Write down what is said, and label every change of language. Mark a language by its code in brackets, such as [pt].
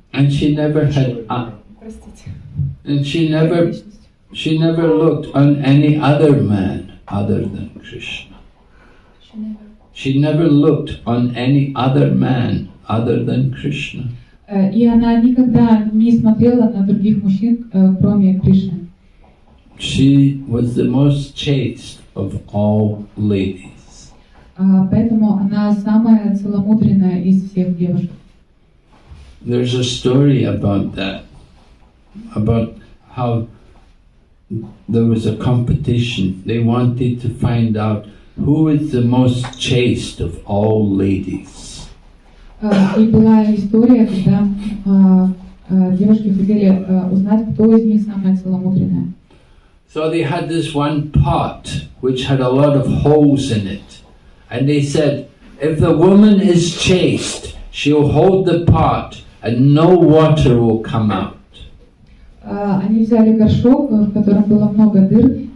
[en] And she never had, and she never looked on any other man other than Krishna. She never looked on any other man other than Krishna. [ru] И она никогда не смотрела на других мужчин, кроме Кришны. [en] She was the most chaste of all ladies. [ru] Поэтому она самая целомудренная из всех девушек. [en] There's a story about that, about how there was a competition. They wanted to find out who is the most chaste of all ladies. [ru] И была история, когда девушки хотели узнать, кто из них самая целомудренная. [en] So they had this one pot which had a lot of holes in it. And they said, if the woman is chaste, she'll hold the pot and no water will come out. [ru] Они взяли горшок, в котором было много дыр,